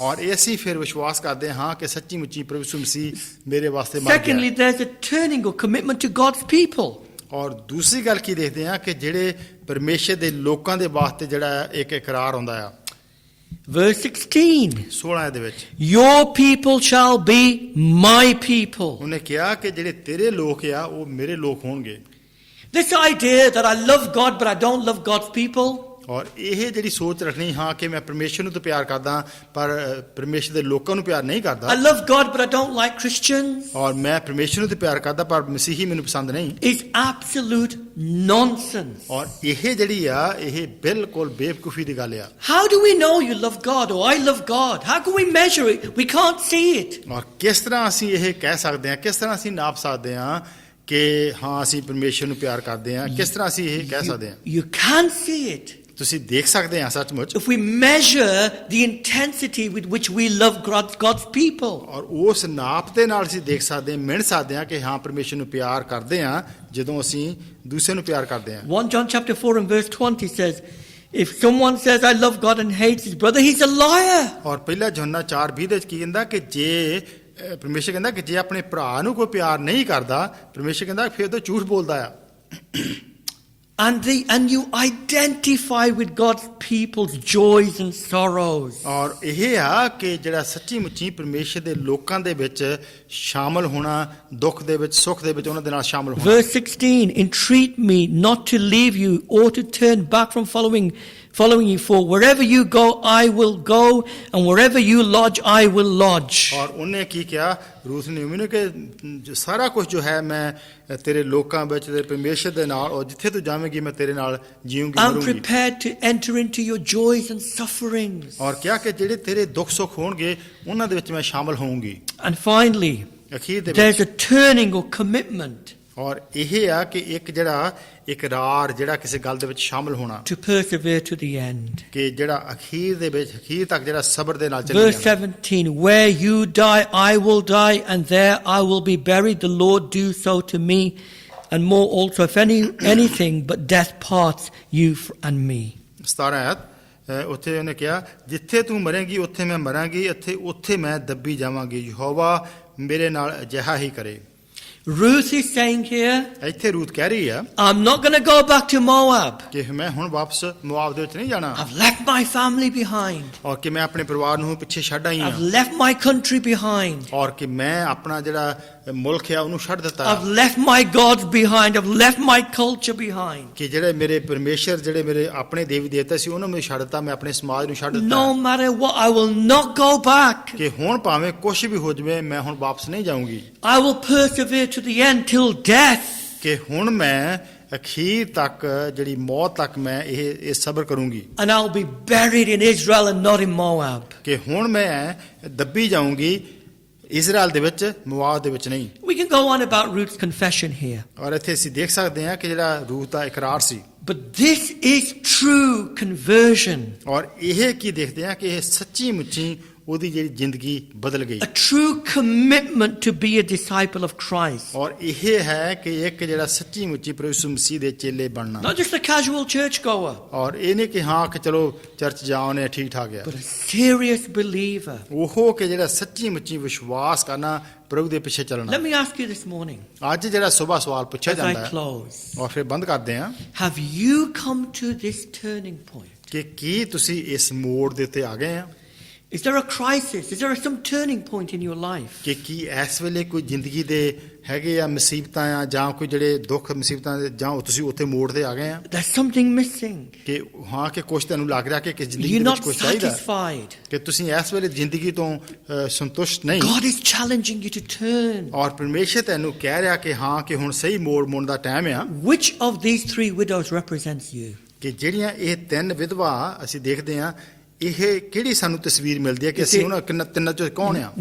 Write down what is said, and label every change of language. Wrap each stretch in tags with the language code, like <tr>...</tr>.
<pa>ਔਰ ਅਸੀਂ ਫਿਰ ਵਿਸ਼ਵਾਸ ਕਰਦੇ ਹਾਂ ਕਿ ਸੱਚੀ ਮੁੱਚੀ ਪ੍ਰਭੂ ਯਿਸੂ ਮਸੀਹ ਮੇਰੇ ਵਾਸਤੇ ਮਰ</pa> <en>Secondly,</en> <pa>ਗਿਆ।</pa> <en>there's a turning or commitment to God's people.</en> <pa>ਔਰ ਦੂਸਰੀ ਗੱਲ ਕੀ ਦੇਖਦੇ ਆ ਕਿ ਜਿਹੜੇ ਪਰਮੇਸ਼ਰ ਦੇ ਲੋਕਾਂ ਦੇ ਵਾਸਤੇ ਜਿਹੜਾ ਇੱਕ ਇਕਰਾਰ ਹੁੰਦਾ ਆ।</pa> <en>Verse 16.</en> <pa>16 ਦੇ ਵਿੱਚ</pa> <en>Your people shall be my people.</en> <pa>ਉਹਨੇ ਕਿਹਾ ਕਿ ਜਿਹੜੇ ਤੇਰੇ ਲੋਕ ਆ ਉਹ ਮੇਰੇ ਲੋਕ ਹੋਣਗੇ।</pa> <en>This idea that I love God but I don't love God's people,</en> <pa>ਔਰ ਇਹ ਜਿਹੜੀ ਸੋਚ ਰੱਖਣੀ ਹਾਂ ਕਿ ਮੈਂ ਪਰਮੇਸ਼ਰ ਨੂੰ ਤਾਂ ਪਿਆਰ ਕਰਦਾ ਪਰ ਪਰਮੇਸ਼ਰ ਦੇ ਲੋਕਾਂ ਨੂੰ ਪਿਆਰ ਨਹੀਂ</pa> <en>I</en> <pa>ਕਰਦਾ,</pa> <en>love God but I don't like Christians,</en> <pa>ਔਰ ਮੈਂ ਪਰਮੇਸ਼ਰ ਨੂੰ ਤਾਂ ਪਿਆਰ ਕਰਦਾ ਪਰ ਮਸੀਹੀ ਮੈਨੂੰ ਪਸੰਦ ਨਹੀਂ,</pa> <en>is absolute nonsense.</en> <pa>ਔਰ ਇਹ ਜਿਹੜੀ ਆ ਇਹ ਬਿਲਕੁਲ ਬੇਵਕੂਫੀ ਦੀ ਗੱਲ ਆ।</pa> <en>How do we know you love God or I love God? How can we measure it? We can't see it.</en> <pa>ਔਰ ਕਿਸ ਤਰ੍ਹਾਂ ਅਸੀਂ ਇਹ ਕਹਿ ਸਕਦੇ ਹਾਂ, ਕਿਸ ਤਰ੍ਹਾਂ ਅਸੀਂ ਨਾਪ ਸਕਦੇ ਹਾਂ ਕਿ ਹਾਂ ਅਸੀਂ ਪਰਮੇਸ਼ਰ ਨੂੰ ਪਿਆਰ ਕਰਦੇ ਹਾਂ, ਕਿਸ ਤਰ੍ਹਾਂ ਅਸੀਂ ਇਹ ਕਹਿ ਸਕਦੇ ਹਾਂ?</pa> <en>You can see it</en> <pa>ਤੁਸੀਂ ਦੇਖ ਸਕਦੇ ਹਾਂ ਸੱਚਮੁੱਚ,</pa> <en>if we measure the intensity with which we love God's people.</en> <pa>ਔਰ ਉਸ ਨਾਪ ਦੇ ਨਾਲ ਅਸੀਂ ਦੇਖ ਸਕਦੇ ਹਾਂ, ਮਿਣ ਸਕਦੇ ਹਾਂ ਕਿ ਹਾਂ ਪਰਮੇਸ਼ਰ ਨੂੰ ਪਿਆਰ ਕਰਦੇ ਹਾਂ ਜਦੋਂ ਅਸੀਂ ਦੂਸਰੇ ਨੂੰ ਪਿਆਰ ਕਰਦੇ ਹਾਂ।</pa> <en>1 John chapter 4 and verse 20 says, if someone says I love God and hates his brother, he's a liar.</en> <pa>ਔਰ ਪਹਿਲਾ ਯੋਹੰਨਾ 4:20 ਦੇ ਵਿੱਚ ਕੀ ਕਹਿੰਦਾ ਕਿ ਜੇ ਪਰਮੇਸ਼ਰ ਕਹਿੰਦਾ ਕਿ ਜੇ ਆਪਣੇ ਭਰਾ ਨੂੰ ਕੋਈ ਪਿਆਰ ਨਹੀਂ ਕਰਦਾ, ਪਰਮੇਸ਼ਰ ਕਹਿੰਦਾ ਫਿਰ ਤਾਂ ਝੂਠ ਬੋਲਦਾ ਆ।</pa> <en>And you identify with God's people's joys and sorrows.</en> <pa>ਔਰ ਇਹ ਆ ਕਿ ਜਿਹੜਾ ਸੱਚੀ ਮੁੱਚੀ ਪਰਮੇਸ਼ਰ ਦੇ ਲੋਕਾਂ ਦੇ ਵਿੱਚ ਸ਼ਾਮਲ ਹੋਣਾ, ਦੁੱਖ ਦੇ ਵਿੱਚ ਸੁੱਖ ਦੇ ਵਿੱਚ ਉਹਨਾਂ ਦੇ ਨਾਲ ਸ਼ਾਮਲ ਹੋਣਾ।</pa> <en>Verse 16, entreat me not to leave you or to turn back from following you, for wherever you go I will go and wherever you lodge I will lodge.</en> <pa>ਔਰ ਉਹਨੇ ਕੀ ਕਿਹਾ ਰੂਥ ਨੇ ਮੈਨੂੰ ਕਿ ਸਾਰਾ ਕੁਝ ਜੋ ਹੈ ਮੈਂ ਤੇਰੇ ਲੋਕਾਂ ਵਿੱਚ ਤੇਰੇ ਪਰਮੇਸ਼ਰ ਦੇ ਨਾਲ, ਔਰ ਜਿੱਥੇ ਤੂੰ ਜਾਵੇਂਗੀ ਮੈਂ ਤੇਰੇ ਨਾਲ ਜੀਵਾਂਗੀ</pa> <en>I'm prepared to enter into your joys and sufferings.</en> <pa>ਔਰ ਕਿਹਾ ਕਿ ਜਿਹੜੇ ਤੇਰੇ ਦੁੱਖ ਸੁੱਖ ਹੋਣਗੇ ਉਹਨਾਂ ਦੇ ਵਿੱਚ ਮੈਂ ਸ਼ਾਮਲ ਹੋਊਂਗੀ।</pa> <en>And finally,</en> <pa>ਅਖੀਰ ਦੇ</pa> <en>there's</en> <pa>ਵਿੱਚ</pa> <en>a turning or commitment</en> <pa>ਔਰ ਇਹ ਆ ਕਿ ਇੱਕ ਜਿਹੜਾ ਇਕਰਾਰ ਜਿਹੜਾ ਕਿਸੇ ਗੱਲ ਦੇ ਵਿੱਚ ਸ਼ਾਮਲ ਹੋਣਾ,</pa> <en>to persevere to the end.</en> <pa>ਕਿ ਜਿਹੜਾ ਅਖੀਰ ਦੇ ਵਿੱਚ ਅਖੀਰ ਤੱਕ ਜਿਹੜਾ ਸਬਰ ਦੇ ਨਾਲ</pa> <en>Verse</en> <pa>ਚੱਲੇਗਾ।</pa> <en>17, where you die I will die and there I will be buried, the Lord do so to me and more also, if anything but death parts you and me.</en> <pa>17 ਆਇਤ ਉੱਥੇ ਉਹਨੇ ਕਿਹਾ ਜਿੱਥੇ ਤੂੰ ਮਰੇਂਗੀ ਉੱਥੇ ਮੈਂ ਮਰਾਂਗੀ, ਉੱਥੇ ਮੈਂ ਦੱਬੀ ਜਾਵਾਂਗੀ, ਯਹੋਵਾ ਮੇਰੇ ਨਾਲ ਅਜਿਹਾ ਹੀ ਕਰੇ।</pa> <en>Ruth is saying here,</en> <pa>ਇੱਥੇ ਰੂਥ ਕਹਿ ਰਹੀ ਆ</pa> <en>I'm not going to go back to Moab.</en> <pa>ਕਿ ਮੈਂ ਹੁਣ ਵਾਪਸ ਮੁਆਬ ਦੇ ਵਿੱਚ ਨਹੀਂ ਜਾਣਾ,</pa> <en>I've left my family behind.</en> <pa>ਔਰ ਕਿ ਮੈਂ ਆਪਣੇ ਪਰਿਵਾਰ ਨੂੰ ਪਿੱਛੇ ਛੱਡ ਆਈ</pa> <en>I've</en> <pa>ਹਾਂ,</pa> <en>left my country behind.</en> <pa>ਔਰ ਕਿ ਮੈਂ ਆਪਣਾ ਜਿਹੜਾ ਮੁਲਕ ਆ ਉਹਨੂੰ ਛੱਡ ਦਿੱਤਾ,</pa> <en>I've left my gods behind. I've left my culture behind.</en> <pa>ਕਿ ਜਿਹੜੇ ਮੇਰੇ ਪਰਮੇਸ਼ਰ ਜਿਹੜੇ ਮੇਰੇ ਆਪਣੇ ਦੇਵੀ ਦੇਵਤਾ ਸੀ ਉਹਨਾਂ ਨੂੰ ਛੱਡ ਦਿੱਤਾ, ਮੈਂ ਆਪਣੇ ਸਮਾਜ ਨੂੰ ਛੱਡ ਦਿੱਤਾ,</pa> <en>No matter what, I will not go back.</en> <pa>ਕਿ ਹੁਣ ਭਾਵੇਂ ਕੁਝ ਵੀ ਹੋ ਜਾਵੇ ਮੈਂ ਹੁਣ ਵਾਪਸ ਨਹੀਂ ਜਾਊਂਗੀ,</pa> <en>I will persevere to the end till death.</en> <pa>ਕਿ ਹੁਣ ਮੈਂ ਅਖੀਰ ਤੱਕ ਜਿਹੜੀ ਮੌਤ ਤੱਕ ਮੈਂ ਇਹ ਸਬਰ ਕਰੂੰਗੀ,</pa> <en>And I'll be buried in Israel and not in Moab.</en> <pa>ਕਿ ਹੁਣ ਮੈਂ ਦੱਬੀ ਜਾਊਂਗੀ ਇਜ਼ਰਾਈਲ ਦੇ ਵਿੱਚ, ਮੁਆਬ ਦੇ ਵਿੱਚ ਨਹੀਂ।</pa> <en>We can go on about Ruth's confession here.</en> <pa>ਔਰ ਇੱਥੇ ਅਸੀਂ ਦੇਖ ਸਕਦੇ ਹਾਂ ਕਿ ਜਿਹੜਾ Ruth ਦਾ ਇਕਰਾਰ ਸੀ,</pa> <en>But this is true conversion.</en> <pa>ਔਰ ਇਹ ਕੀ ਦੇਖਦੇ ਹਾਂ ਕਿ ਇਹ ਸੱਚੀ ਮੁੱਚੀ ਉਹਦੀ ਜਿਹੜੀ ਜ਼ਿੰਦਗੀ ਬਦਲ ਗਈ,</pa> <en>A true commitment to be a disciple of Christ.</en> <pa>ਔਰ ਇਹ ਹੈ ਕਿ ਇੱਕ ਜਿਹੜਾ ਸੱਚੀ ਮੁੱਚੀ ਪ੍ਰਭੂ ਯਿਸੂ ਮਸੀਹ ਦੇ ਚੇਲੇ ਬਣਨਾ,</pa> <en>Not just a casual churchgoer,</en> <pa>ਔਰ ਇਹ ਨਹੀਂ ਕਿ ਹਾਂ ਕਿ ਚਲੋ ਚਰਚ ਜਾਉਨੇ ਠੀਕ ਠਾਕ ਆ,</pa> <en>but a serious believer.</en> <pa>ਉਹ ਕਿ ਜਿਹੜਾ ਸੱਚੀ ਮੁੱਚੀ ਵਿਸ਼ਵਾਸ ਕਰਨਾ, ਪ੍ਰਭੂ ਦੇ ਪਿੱਛੇ ਚੱਲਣਾ।</pa> <en>Let me ask you this morning,</en> <pa>ਅੱਜ ਜਿਹੜਾ ਸੁਬਾਹ ਸਵਾਲ ਪੁੱਛਿਆ</pa> <en>as I</en> <pa>ਜਾਂਦਾ ਹੈ</pa> <en>close.</en> <pa>ਔਰ ਫਿਰ ਬੰਦ ਕਰਦੇ ਹਾਂ</pa> <en>Have you come to this turning point?</en> <pa>ਕਿ ਕੀ ਤੁਸੀਂ ਇਸ ਮੋੜ ਦੇ ਉੱਤੇ ਆ ਗਏ ਆ?</pa> <en>Is there a crisis? Is there some turning point in your life?</en> <pa>ਕਿ ਕੀ ਇਸ ਵੇਲੇ ਕੋਈ ਜ਼ਿੰਦਗੀ ਦੇ ਹੈਗੇ ਆ ਮੁਸੀਬਤਾਂ ਆ ਜਾਂ ਕੋਈ ਜਿਹੜੇ ਦੁੱਖ ਮੁਸੀਬਤਾਂ ਦੇ ਜਾਂ ਤੁਸੀਂ ਉੱਥੇ ਮੋੜ ਤੇ ਆ ਗਏ ਆ</pa> <en>There's something missing.</en> <pa>ਕਿ ਹਾਂ ਕਿ ਕੁਛ ਤੁਹਾਨੂੰ ਲੱਗ ਰਿਹਾ ਕਿ ਜ਼ਿੰਦਗੀ</pa> <en>You're</en> <pa>ਦੇ ਵਿੱਚ</pa> <en>not</en> <pa>ਕੁਛ ਚਾਹੀਦਾ</pa> <en>satisfied.</en> <pa>ਕਿ ਤੁਸੀਂ ਇਸ ਵੇਲੇ ਜ਼ਿੰਦਗੀ ਤੋਂ ਸੰਤੁਸ਼ਟ ਨਹੀਂ</pa> <en>God is challenging you to turn.</en> <pa>ਔਰ ਪਰਮੇਸ਼ਰ ਤੈਨੂੰ ਕਹਿ ਰਿਹਾ ਕਿ ਹਾਂ ਕਿ ਹੁਣ ਸਹੀ ਮੋੜਨ ਦਾ ਟਾਈਮ ਆ</pa> <en>Which of these three widows represents you?</en> <pa>ਕਿ ਜਿਹੜੀਆਂ ਇਹ ਤਿੰਨ ਵਿਧਵਾ ਅਸੀਂ ਦੇਖਦੇ ਆ ਇਹ ਕਿਹੜੀ ਸਾਨੂੰ ਤਸਵੀਰ ਮਿਲਦੀ ਹੈ ਕਿ ਅਸੀਂ ਉਹਨਾਂ ਤਿੰਨਾਂ ਚੋਂ ਕੌਣ ਆ</pa>